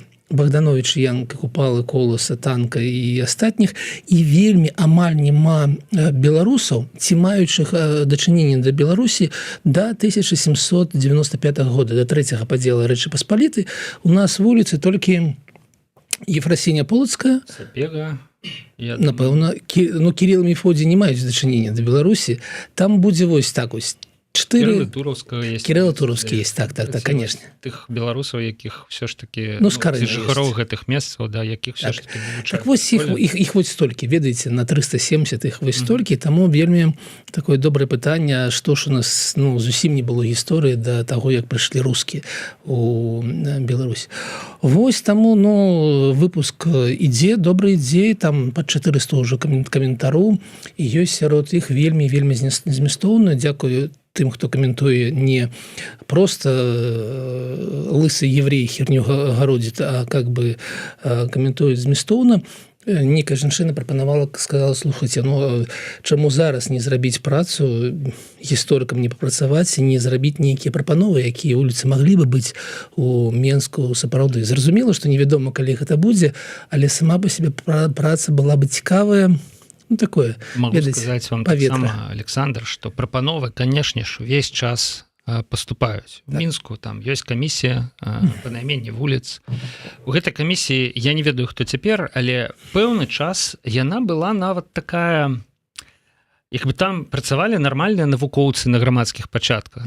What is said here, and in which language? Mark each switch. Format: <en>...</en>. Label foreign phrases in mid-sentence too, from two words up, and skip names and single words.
<be>Богданович, Янка, Купалы, Коласа, Танка і астатніх, і вельмі амаль няма беларусаў, ці маючых дачыненне да Беларусі да 1795 года, да трэцяга падзела Рэчы Паспалітай. У нас вуліцы толькі Ефрасіня Полацкая, Сапега, напэўна, Кірилл і Мефодій не маюць дачынення да Беларусі. Там будзе вось так вось.</be> <ru>Кирилл Туровский есть. Кирилл Туровский есть, так, конечно.</ru> <be>Тых беларусаў, якіх</be> <ru>все ж таки,</ru> <be>жыхароў гэтых месцаў, да, якіх</be> <ru>все ж таки</ru> <be>вывучаюць. Так вось іх вось столькі, ведаеце, на 370 іх вось столькі, таму вельмі такое добрае пытанне, што ж у нас, ну, зусім не было гісторыі да таго, як прыйшлі рускія у Беларусь. Вось таму, ну, выпуск ідзе, добры ідзе, там пад 400 ўжо каментароў, і ёсць сярод іх вельмі змястоўна. Дзякую тым, хто каментуе не просто</be> <ru>лысы еврей херню гародзіць, а как бы</ru> <be>каментуюць змястоўна. Некая жанчына прапанавала, сказала, слухайце, ну чаму зараз не зрабіць працу, гісторыкам не папрацаваць, не зрабіць нейкія прапановы, якія вуліцы маглі бы быць у Менску сапраўды. Зразумела, што невядома, калі гэта будзе, але сама па сябе праца была бы цікавая. Ну, такое,</be> <ru>могу сказать вам</ru> <be>так само, Александр, что прапановы, конечно ж, весь час поступаюць. В Мінску там ёсць камісія па найменні вуліц. У гэтай камісіі, я не ведаю, хто цяпер, але пэўны час яна была нават такая, як бы там працавалі нармальныя навукоўцы на грамадскіх пачатках.</be>